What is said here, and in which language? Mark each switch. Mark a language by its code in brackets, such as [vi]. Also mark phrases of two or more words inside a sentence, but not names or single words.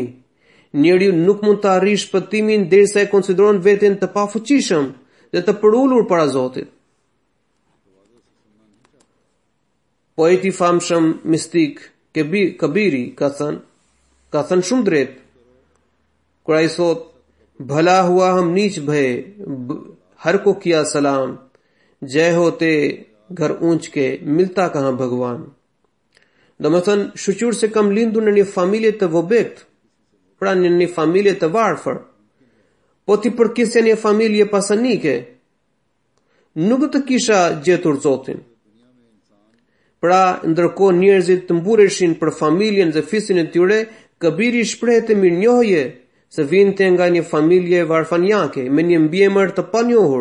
[sq] Njeriu nuk mund të arrijë shpëtimin derisa e konsideron veten të pafuqishëm dhe të përulur para Zotit. Poeti famshëm mistik Kabiri ka thënë shumë drejt, kur ai thot, [hi] भला हुआ हम नीच भये हर को किया सलाम जय होते घर ऊंच के मिलता कहाँ भगवान. [sq] Domethënë, shqyr se kam lindur në një familje të vobekt, pra në një familje të varfër, po ti përkisja një familje pasanike, nuk do të kisha gjetur Zotin. Pra, ndërkohë njerëzit të mbureshin për familjen dhe fisin e tyre, Kabiri shprehet e mirënjohje se vinte nga një familje varfanjake me një mbiemër të panjohur.